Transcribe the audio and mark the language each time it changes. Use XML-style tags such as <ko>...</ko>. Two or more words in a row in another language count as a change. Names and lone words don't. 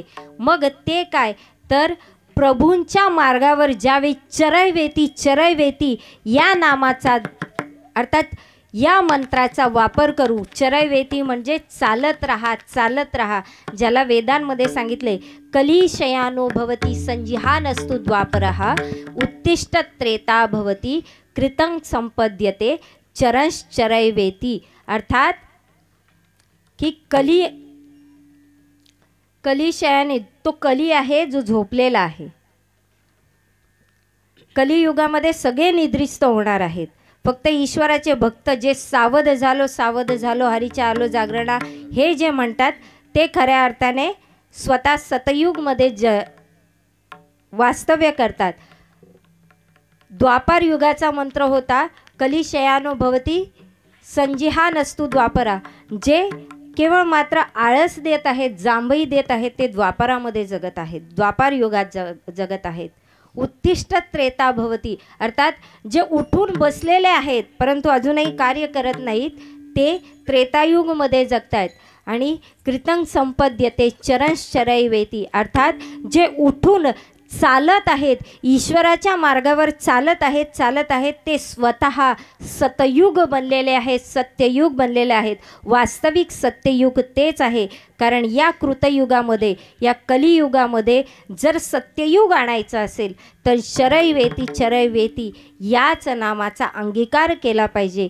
<mr>मग ते काय तर प्रभूंच्या मार्गावर ज्यावेळी चरैवेती या नामाचा अर्थात या मंत्राचा वापर करू. चरैवेती म्हणजे चालत राहा, ज्याला वेदांमध्ये सांगितले</mr> <sa>कलिशयानो भवती संजिहानस्तु द्वापरः उत्तिष्ठ त्रेता भवती कृतं संपद्यते चरंश्चरैवेती.</sa> <mr>अर्थात की कलिशयाने तो कली आहे जो झोपलेला आहे. कलियुगामध्ये सगळे निद्रिस्त होणार आहेत. फक्त ईश्वराचे भक्त जे सावध झालो हरीच्या आलो जागरणा हे जे म्हणतात ते खऱ्या अर्थाने स्वतः सतयुगमध्ये वास्तव्य करतात. द्वापार युगाचा मंत्र होता</mr> <sa>कलिशयानो भवती संजिहानस्तु द्वापरा,</sa> <mr>जे केवळ मात्र आळस देत आहेत, जांभई देत आहेत, ते द्वापारामध्ये जगत आहेत, द्वापार युगात जगत आहेत.</mr> <sa>उत्तिष्ठ त्रेता भवती</sa> <mr>अर्थात जे उठून बसलेले आहेत परंतु अजूनही कार्य करत नाहीत ते त्रेतायुगमध्ये जगतायत. आणि</mr> <sa>कृतं संपद्यते चरंश्चरैवेती</sa> <mr>अर्थात जे उठून चालत आहेत, ईश्वराच्या मार्गावर चालत आहेत ते स्वतः सतयुग बनलेले आहेत, सत्ययुग बनलेले आहेत. वास्तविक सत्ययुग तेच आहे. कारण या कृतयुगामध्ये, या कलियुगामध्ये जर सत्ययुग आणायचं असेल तर</mr> <sa>शरैवेती चरैवेती</sa> <mr>याच नामाचा अंगीकार केला पाहिजे.</mr>